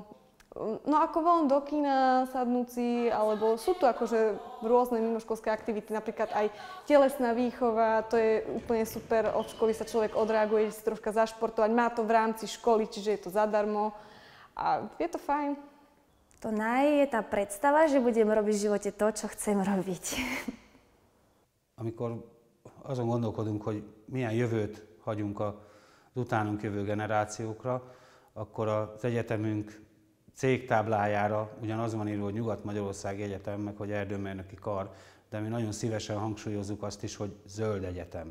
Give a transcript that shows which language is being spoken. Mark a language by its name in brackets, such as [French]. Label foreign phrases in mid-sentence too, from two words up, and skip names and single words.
[Slovak] No ako von do kina, sadnúť si, alebo sú tu akože rôzne mimoškolské aktivity, napríklad aj telesná výchova, to je úplne super, od školy sa človek odreaguje, si troška zašportovať, má to v rámci školy, čiže je to zadarmo. A je to fajn. To je tá predstava, že budem robiť v živote to, čo chcem robiť. [Hungarian] Amikor azon gondolkodunk, hogy milyen jövőt hagyunk az utánunk jövő generációkra, akkor az egyetemünk cégtáblájára ugyanaz van írva, hogy Nyugat-Magyarországi Egyetem, meg hogy Erdőmérnöki Kar, de mi nagyon szívesen hangsúlyozzuk azt is, hogy zöld egyetem.